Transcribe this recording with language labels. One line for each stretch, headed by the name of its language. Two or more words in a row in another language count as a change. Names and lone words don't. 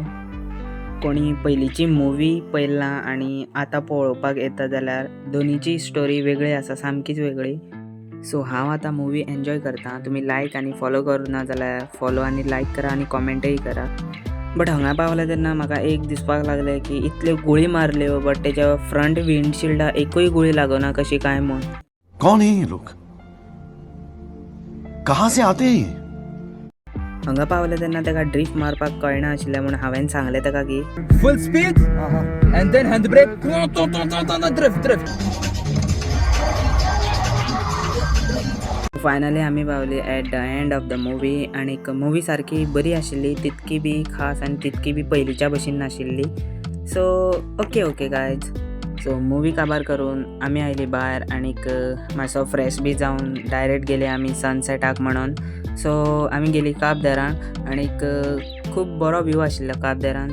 Konkani: कोणी पयलींची मुवी पळयला आनी आतां पळोवपाक येता जाल्यार दोनीची स्टोरी वेगळी आसा, सामकीच वेगळी. सो हांव आतां मुवी एन्जॉय करता. तुमी लायक आनी फॉलो करूना जाल्यार फॉलो आनी लायक करा आनी कॉमेंटय करा. बट हांगा पावले तेन्ना म्हाका एक दिसपाक लागलें की इतल्यो गुळी मारल्यो बट तेच्या फ्रंट विंडशिल्डा एकूय गुळी लागना कशी काय म्हूण.
Hindi: कौन है ये लोग? कहाँ से आते हैं?
Konkani: हांगा पावले तेन्ना तेका ड्रिफ्ट मारपाक कळना आशिल्लें म्हणून हांवें सांगलें तेका की
English: full speed and then handbrake drift.
Konkani: फायनली आमी पावली
English: at the end of the movie.
Konkani: आनीक मुवी सारकी बरी आशिल्ली, तितकी बी खास आनी तितकी बी पयलींच्या भशेन नाशिल्ली.
English: So okay guys.
Konkani: सो मुवी काबार करून आमी आयली भायर आनीक मातसो फ्रेश बी जावन डायरेक्ट गेले आमी सनसेटाक म्हणून. सो आमी गेली काब दरान आनीक खूब बरो व्यू आशिल्लो काब दरान.